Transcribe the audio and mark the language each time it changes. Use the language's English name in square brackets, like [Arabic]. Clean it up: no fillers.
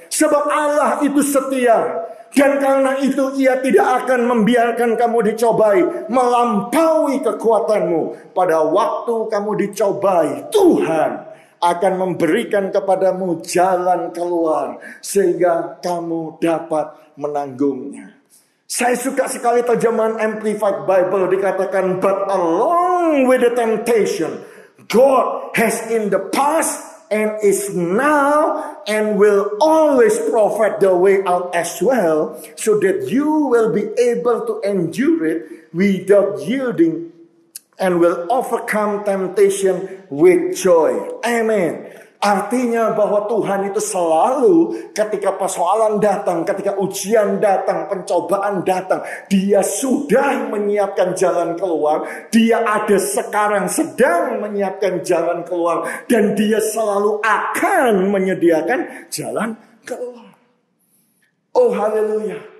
[Indonesian] Sebab Allah itu setia, dan karena itu Ia tidak akan membiarkan kamu dicobai melampaui kekuatanmu. Pada waktu kamu dicobai, Tuhan akan memberikan kepadamu jalan keluar sehingga kamu dapat menanggungnya. Saya suka sekali terjemahan Amplified Bible, dikatakan, [English] but along with the temptation, God has in the past and is now and will always provide the way out as well, so that you will be able to endure it without yielding and will overcome temptation with joy. Amen. [Indonesian] Artinya bahwa Tuhan itu selalu ketika persoalan datang, ketika ujian datang, pencobaan datang, Dia sudah menyiapkan jalan keluar. Dia ada sekarang sedang menyiapkan jalan keluar. Dan Dia selalu akan menyediakan jalan keluar. Oh haleluya.